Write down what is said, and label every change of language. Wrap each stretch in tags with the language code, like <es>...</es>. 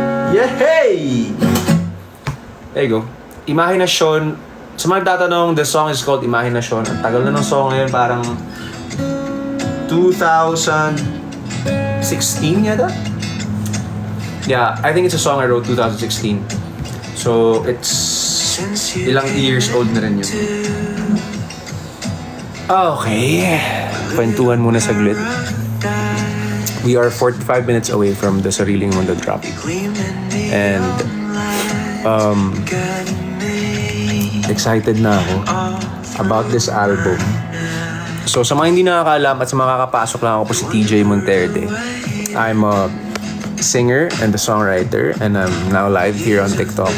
<en>Yay! There you go. Imahinasyon.</en> <tl>Sa mga tatanong,</tl> <en>the song is called Imahinasyon.</en> <tl>Ang tagal na ng song ngayon, parang 2016 yata?</tl> <en>Yeah, I think it's a song I wrote 2016. So, it's ilang years old</en> <tl>na rin yun.</tl> <en>Okay.</en> <tl>Kwentuhan muna saglit.</tl> <en>We are 45 minutes away from the Sariling Mundo drop. And excited</en> <tl>na ako</tl> <en>about this album.</en> <tl>So sa mga hindi nakakaalam at sa mga kakapasok lang, ako po si TJ Monterde.</tl> <en>I'm a singer and a songwriter, and I'm now live here on TikTok.</en>